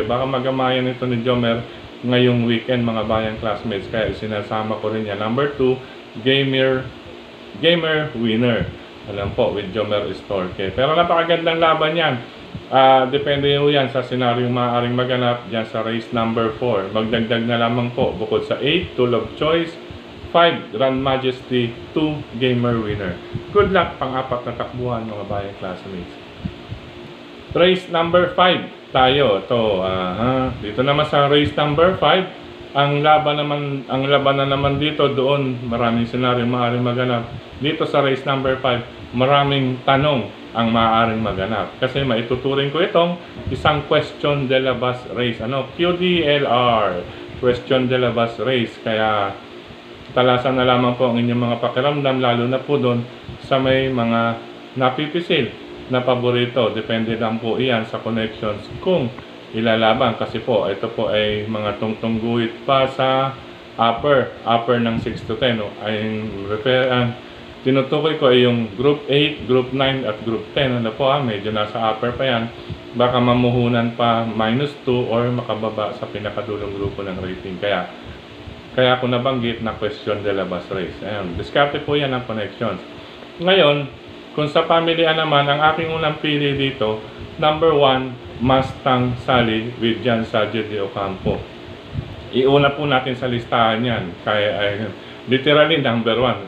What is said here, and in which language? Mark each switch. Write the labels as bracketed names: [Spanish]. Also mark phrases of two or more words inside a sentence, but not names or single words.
[Filipino] Baka magamayan ito ni Jomer ngayong weekend mga bayang classmates, kaya sinasama ko rin yan. Number 2, Gamer Winner. Alam po, with Jomer Estorque. Pero napakagandang laban yan. Depende nyo yan sa senaryong maaaring maganap dyan sa [English] race number 4. [Filipino] Magdagdag na lamang po bukod sa 8, Tool of Choice, 5, Grand Majesty, 2, Gamer Winner. [English] Good luck [Filipino] pang-apat na takbuhan mga bayang classmates. [English] Race number 5 [Filipino] tayo. Dito naman sa [English] race number 5, [Filipino] ang laban na naman dito doon, maraming senaryo maaaring maganap. Dito sa [English] race number 5, [Filipino] maraming tanong ang maaaring maganap. Kasi maituturing ko itong isang question de la bus race. QDLR, question de la bus race. Kaya talasan na lamang po ang inyong mga pakiramdam, lalo na po doon sa may mga napipisil na paborito. Depende lang po iyan sa connections kung ilalaban. Kasi po, ito po ay mga tungtungguhit pa sa upper ng 6 to 10. Tinutukoy ko ay yung Group 8, Group 9 at Group 10. Medyo nasa upper pa yan. Baka mamuhunan pa -2 or makababa sa pinakadulong grupo ng rating. Kaya ako nabanggit na question de la bus race. Ayan, diskarte po yan ang connections. Ngayon, kung sa pamilya naman, ang aking unang pili dito, number 1, Mustang Sally with Jan Sadio de Ocampo. Iuna po natin sa listahan yan. [English] Literally number 1.